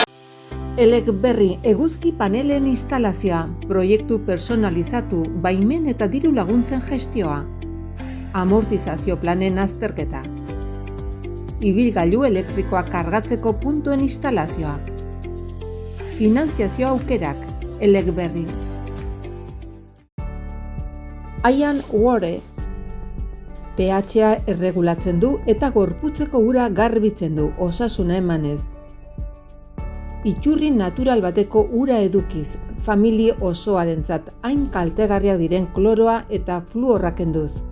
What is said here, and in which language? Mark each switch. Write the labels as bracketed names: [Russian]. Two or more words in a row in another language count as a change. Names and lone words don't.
[Basque] Elek berri eguzki panelen instalazioa, proiektu personalizatu, baimen eta diru laguntzen gestioa, amortizazio planen azterketa, ibilgailu elektrikoa kargatzeko puntuen instalazioa, finantziazio aukerak, Elek berri. Aian Wore, pH-a erregulatzen du eta gorputzeko ura garbitzen du, osasuna emanez. Iturri natural bateko ura edukiz, famili osoarentzat hain kaltegarriak diren kloroa eta fluorra kenduz.